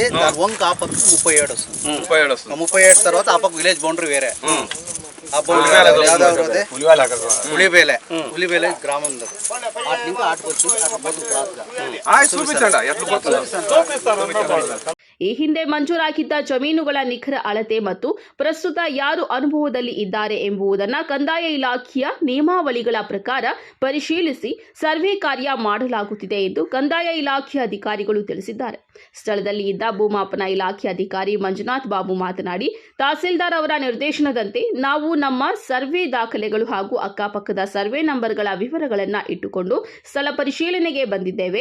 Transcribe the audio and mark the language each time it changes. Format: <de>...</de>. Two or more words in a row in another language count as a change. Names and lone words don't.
<te>దాని వంక ఆ పక్కకు 37 వస్తుంది. 37 వస్తుంది. 37 తర్వాత ఆ పక్క విలేజ్ బౌండరీ వేరే. ఆ బౌండరీ యాదవ్ రోదే ఉలివేలే గ్రామం ఉంది. అటు ఇంకా ఆటకు వచ్చి అక్కడ పోతుంది క్రాస్ గా. ఆయి చూపించండి ఎట్లా పోతుంది.</te> <kn>ಈ ಹಿಂದೆ ಮಂಜೂರಾಗಿದ್ದ ಜಮೀನುಗಳ ನಿಖರ ಅಳತೆ ಮತ್ತು ಪ್ರಸ್ತುತ ಯಾರು ಅನುಭವದಲ್ಲಿ ಇದ್ದಾರೆ ಎಂಬುದನ್ನು ಕಂದಾಯ ಇಲಾಖೆಯ ನಿಯಮಾವಳಿಗಳ ಪ್ರಕಾರ ಪರಿಶೀಲಿಸಿ ಸರ್ವೆ ಕಾರ್ಯ ಮಾಡಲಾಗುತ್ತಿದೆ ಎಂದು ಕಂದಾಯ ಇಲಾಖೆಯ ಅಧಿಕಾರಿಗಳು ತಿಳಿಸಿದ್ದಾರೆ. ಸ್ಥಳದಲ್ಲಿ ಇದ್ದ ಭೂಮಾಪನ ಇಲಾಖೆ ಅಧಿಕಾರಿ ಮಂಜುನಾಥ್ ಬಾಬು ಮಾತನಾಡಿ, ತಹಸೀಲ್ದಾರ್ ಅವರ ನಿರ್ದೇಶನದಂತೆ ನಾವು ನಮ್ಮ ಸರ್ವೆ ದಾಖಲೆಗಳು ಹಾಗೂ ಅಕ್ಕಪಕ್ಕದ ಸರ್ವೆ ನಂಬರ್ಗಳ ವಿವರಗಳನ್ನು ಇಟ್ಟುಕೊಂಡು ಸ್ಥಳ ಪರಿಶೀಲನೆಗೆ ಬಂದಿದ್ದೇವೆ.</kn>